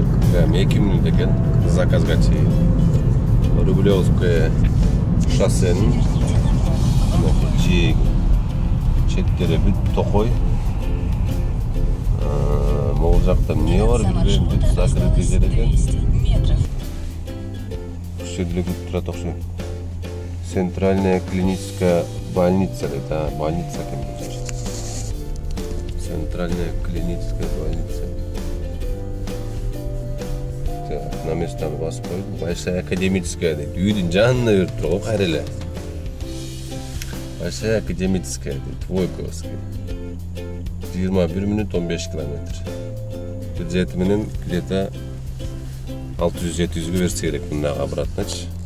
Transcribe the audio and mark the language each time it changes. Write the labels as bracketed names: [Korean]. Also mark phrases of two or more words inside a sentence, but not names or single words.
[Kyrgyz] Прям 2 минут экен заказга чейин. Рублевское шоссенин жээги. Четтери бүт токой. Могул жакта эмне бар билбейм, бүт закрытый жер экен. Ушул турат окшойт. [Russian] Центральная клиническая больница, это больница, Центральная клиническая больница. [Kyrgyz] Так, на местан басып койдум. Большая академическая дейт. Үйдүн жанына берип турган кайреле. Большая академическая дейт. Войковский. 21 минут 15 километр. Бюджети менен где-то 600-700 берсе керек мынага обратночу.